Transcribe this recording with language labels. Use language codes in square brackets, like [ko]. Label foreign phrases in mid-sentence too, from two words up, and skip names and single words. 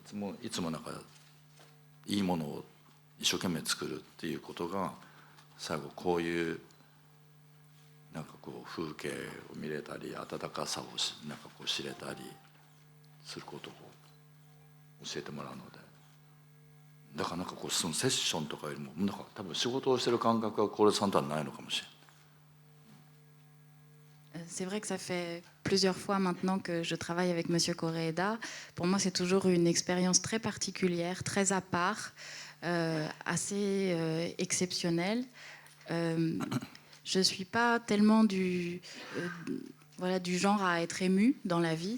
[ja] つもなんかいいものを一生懸命作るっていうことが最後こういうなんか風景を見れたり温かさをなんか知れたりすることを教えてもらうので、だからなんかそのセッションとかよりもなんか多分仕事をしてる感覚は是枝さんとはないのかもしれない。 [fr] C'est vrai que ça fait plusieurs fois maintenant que je travaille avec Monsieur Koreeda. Pour moi, c'est toujours une expérience très particulière, très à part, assez exceptionnelle. Je ne suis pas tellement voilà, du genre à être émue dans la vie.